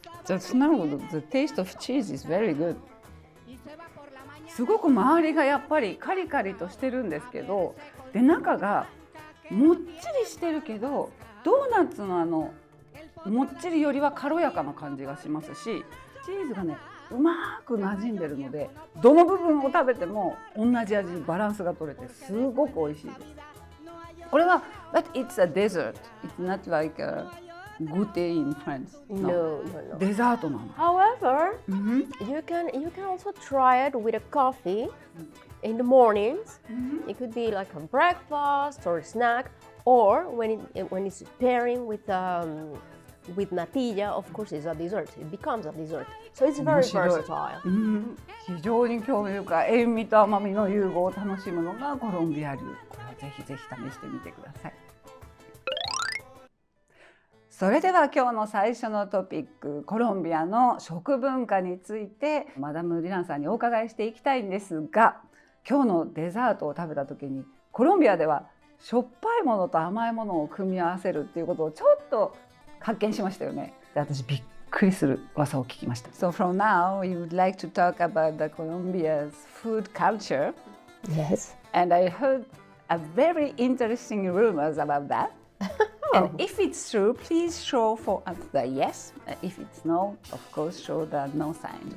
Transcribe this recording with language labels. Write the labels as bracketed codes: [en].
[en] The taste of cheese is very good. [ja] すごく周りがやっぱりカリカリとしてるんですけど、で中がもっちりしてるけど、ドーナツのもっちりよりは軽やかな感じがしますし、チーズがねうまく馴染んでるので、どの部分を食べても同じ味、バランスが取れてすごく美味しいです。これは [en] but it's a dessert. It's not like a goûter in France. No. [ja] デザートなの。 [en] However, you can also try it with a coffee in the mornings. It could be like a breakfast or a snack, or when it's pairing with natilla, of course, it's a dessert. It becomes a dessert. So it's very [ja] 面白い。 [en] versatile. [ja] 非常に興味深い。塩味と甘みの融合を楽しむのがコロンビア流。これはぜひぜひ試してみてください。それでは今日の最初のトピック、コロンビアの食文化についてマダム・ディランさんにお伺いしていきたいんですが、今日のデザートを食べた時にコロンビアではしょっぱいものと甘いものを組み合わせるっていうことをちょっと発見しましたよね。で、私びっくりする噂を聞きました。 [en] So from now you would like to talk about the Colombia's food culture. Yes. And I heard a very interesting rumors about that. And if it's true, please show for us the yes. If it's no, of course, show the no sign.